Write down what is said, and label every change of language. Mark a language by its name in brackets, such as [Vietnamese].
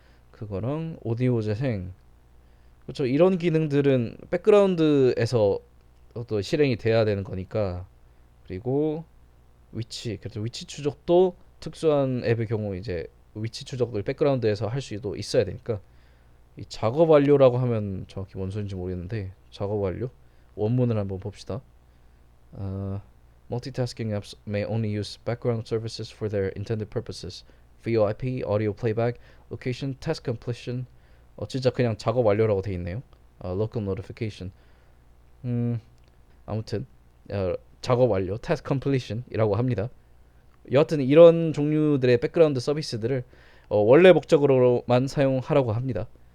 [Korean] 그거랑 오디오 재생 그렇죠. 이런 기능들은 백그라운드에서 또 실행이 돼야 되는 거니까 그리고 위치 그래서 위치 추적도 특수한 앱의 경우 이제 위치 추적을 백그라운드에서 할 수도 있어야 되니까 이 작업 완료라고 하면 정확히 뭔 소리인지 모르겠는데 작업 완료 원문을 한번 봅시다. [English] 어, Multitasking apps may only use background services for their intended purposes. VoIP, audio playback, location, task completion. [Korean] 진짜 그냥 작업 완료라고 돼 있네요. [English] Local notification. [Korean] 음, 아무튼 작업 완료, [English] task completion [Korean] 이라고 합니다. 여하튼 이런 종류들의 백그라운드 서비스들을 원래 목적으로만 사용하라고 합니다.